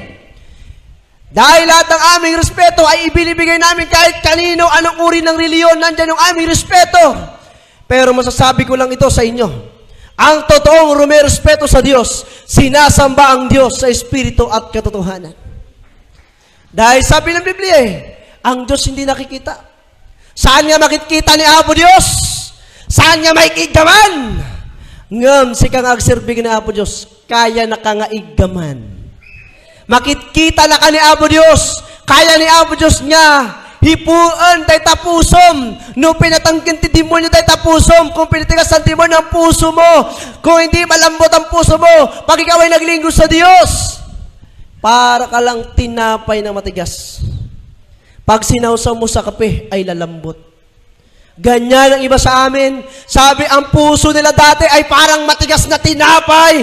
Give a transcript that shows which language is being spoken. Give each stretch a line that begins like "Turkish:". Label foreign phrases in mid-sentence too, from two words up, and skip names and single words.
Filipino: Dahil lahat ng aming respeto ay ibinibigay namin kahit kanino, anong uri ng reliyon, nandyan yung aming respeto. Pero masasabi ko lang ito sa inyo. Ang totoong rumerespeto sa Diyos, sinasamba ang Diyos sa Espiritu at katotohanan. Dahil sabi ng Biblia ang Diyos hindi nakikita.
Iloko: Saan nga makikita ni Apo Diyos? Saan nga makikigaman? Ngam, si kang agsirbig na Apo Diyos, kaya na ka nga iggaman. Makikita na ka ni Apo Diyos, kaya ni Apo Diyos nga, hipuan tay tapusom, no pinatangkin ti demonyo tay tapusom,
Filipino: kung pinatigas ang demonyo ang puso mo, kung hindi malambot ang puso mo, pag ikaw ay naglingkod sa Diyos, para ka lang tinapay na matigas. Pag sinawsaw mo sa kape, ay lalambot. Ganyan ang iba sa amin. Sabi, ang puso nila dati ay parang matigas na tinapay.